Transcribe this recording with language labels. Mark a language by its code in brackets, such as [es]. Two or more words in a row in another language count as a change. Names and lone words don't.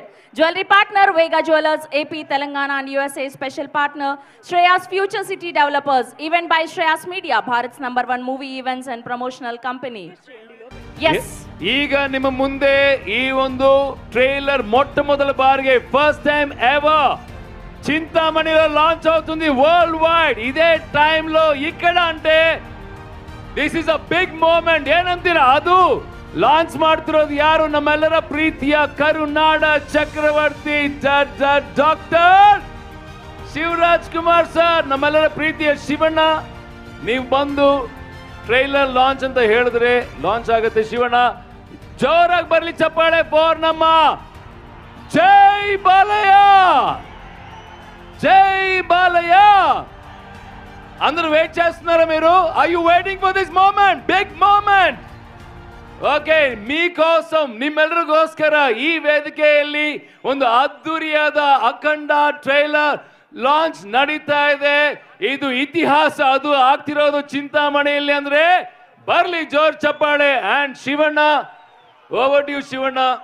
[en] Jewelry partner Vega Jewelers AP Telangana and USA. Special partner Shreyas Future City Developers. Event by Shreyas Media, Bharat's #1 movie events and promotional company. Yes. [kn] ಈಗ ನಿಮ್ಮ ಮುಂದೆ ಈ ಒಂದು [te] ట్రైలర్ మొట్టమొదటి బాರಿಗೆ [en] first time ever [te] చింతామణిలో లాంచ్ అవుతుంది [en] world wide. [te] ఇదే టైంలో ఇక్కడ అంటే [en] this is a big moment. [kn] ಏನಂತೀರಾ? ಅದು ಲಾಂಚ್ ಮಾಡ್ತಿರೋದು ಯಾರು? ನಮ್ಮೆಲ್ಲರ ಪ್ರೀತಿಯ ಕರುನಾಡ ಚಕ್ರವರ್ತಿ ಡಾಕ್ಟರ್ ಶಿವರಾಜ್ ಕುಮಾರ್ ಸರ್. ನಮ್ಮೆಲ್ಲರ ಪ್ರೀತಿಯ ಶಿವಣ್ಣ, ನೀವು ಬಂದು ಟ್ರೈಲರ್ ಲಾಂಚ್ ಅಂತ ಹೇಳಿದ್ರೆ ಲಾಂಚ್ ಆಗುತ್ತೆ. ಶಿವಣ್ಣ, ಜೋರಾಗಿ ಬರ್ಲಿ ಚಪ್ಪಾಳೆ ಫಾರ್ ನಮ್ಮ ಜೈ ಬಾಲಯ್ಯ. [te] జై బాలయ్య. అందరూ వెయిట్ చేస్తున్నారా మీరు? [en] Are you waiting for this moment? Big moment. [kn] ಓಕೆ, మీకోసం ನಿಮ್ಮೆಲ್ಲರಿಗೋಸ್ಕರ ಈ ವೇದಿಕೆಯಲ್ಲಿ ಒಂದು ಅದ್ದೂರಿಯಾದ ಅಖಂಡ ಟ್ರೈಲರ್ ಲಾಂಚ್ ನಡೀತಾ ಇದೆ. ಇದು ಇತಿಹಾಸ. ಅದು ಆಗ್ತಿರೋದು ಚಿಂತಾಮಣಿಯಲ್ಲಿ ಅಂದ್ರೆ ಬರ್ಲಿ ಜೋರ್ ಚಪ್ಪಾಳೆ. [en] And Shivanna, over to you Shivanna.